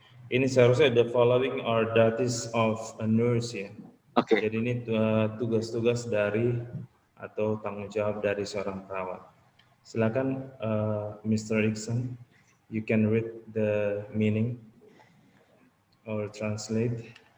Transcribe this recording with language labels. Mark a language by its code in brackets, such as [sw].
[id] Ini seharusnya [en] the following are duties of a nurse [id] ya. [en] Okay. [id] Jadi ini tugas-tugas dari atau tanggung jawab dari seorang perawat. Silakan Mr. [en] Iksan, you can read the meaning or translate.